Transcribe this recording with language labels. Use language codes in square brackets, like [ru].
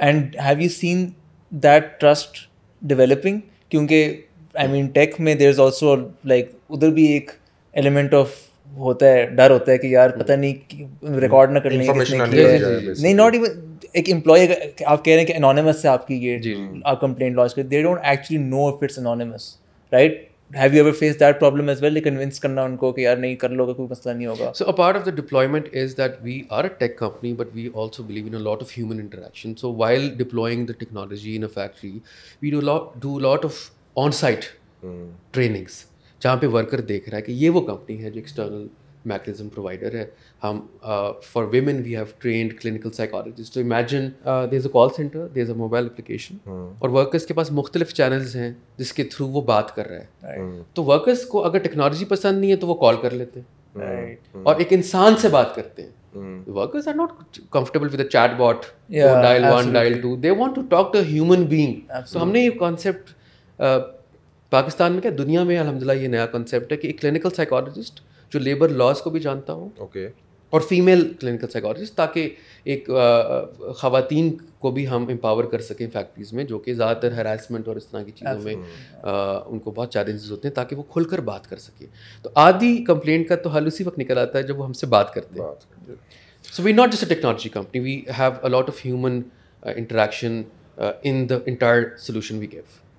[en] And have you seen that trust developing? کیونکہ I mean take میں there is also like [ur] ادھر بھی ایک ایلیمنٹ آف ہوتا ہے, ڈر ہوتا ہے کہ یار پتہ نہیں ریکارڈ نہ کر لیں نہیں, [en] not even [ur] ایک امپلائی آپ کہہ رہے ہیں کہ انانیمس سے آپ کی یہ آپ کمپلینٹ لانچ کریں, [en] They don't actually know if it's anonymous, right? Have you ever faced that problem as well? [ur] Convince کرنا ان کو کہ یار نہیں کر لو گے کوئی مسئلہ نہیں ہوگا. [en] So a part of the deployment is that we are a tech company but we also believe in a lot of human interaction. So while deploying the technology in a factory, we do a lot of on-site trainings [ur] جہاں پہ worker دیکھ رہا ہے کہ یہ وہ company ہے جو ایکسٹرنل میکنزم پرووائڈر ہے. [en] ہم for women we have trained clinical psychologist. [ur] تو [en] imagine there is a call center, there is a mobile application, [ur] اور ورکرس کے پاس مختلف چینلز ہیں جس کے تھرو وہ بات کر رہا ہے. تو ورکرس کو اگر ٹیکنالوجی پسند نہیں ہے تو وہ کال کر لیتے ہیں اور ایک انسان سے بات کرتے ہیں. [en] Workers are not comfortable with a chat bot, dial 1, dial 2. They want to talk to a human being. [ur] So ہم نے یہ کانسیپٹ پاکستان میں, کیا دنیا میں الحمدللہ یہ نیا کانسیپٹ ہے کہ ایک کلینکل سائیکالوجسٹ جو لیبر لاز کو بھی جانتا ہوں, اور فیمیل کلینکل سائیکالوجسٹ, تاکہ ایک خواتین کو بھی ہم امپاور کر سکیں فیکٹریز میں جو کہ زیادہ تر ہراسمنٹ اور اس طرح کی چیزوں میں ان کو بہت چیلنجز ہوتے ہیں, تاکہ وہ کھل کر بات کر سکیں. تو آدھی کمپلینٹ کا تو حل اسی وقت نکل آتا ہے جب وہ ہم سے بات کرتے ہیں. [en] So we're not just a technology company, we have a lot of human interaction in the entire solution we give.